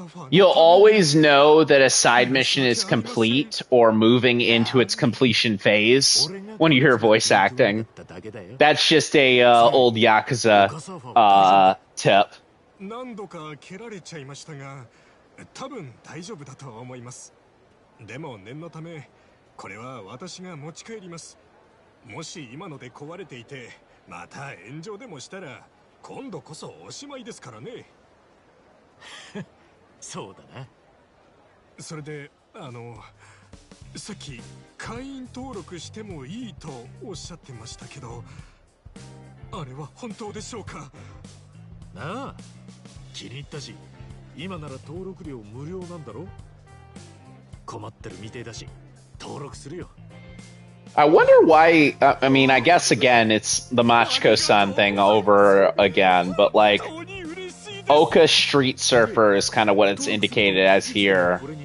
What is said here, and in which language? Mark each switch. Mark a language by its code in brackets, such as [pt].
[en] You'll always know that a side mission is complete or moving into its completion phase when you hear voice acting. That's just a old Yakuza tip. [ja] 何度か蹴られちゃいましたが、多分大丈夫だと思います。でも念のため、これは私が持ち帰ります。もし今ので壊れていて、また炎上でもしたら、今度こそおしまいですからね。そうだな。それで、さっき会員登録してもいいとおっしゃってましたけど、あれは本当でしょうか？なあ、気に入ったし、今なら登録料無料なんだろ？困ってるみてえだし、登録するよ。 [en] I wonder why, I mean, I guess again, it's the Machiko-san thing over again, but like, Oka Street Surfer is kind of what it's indicated as here.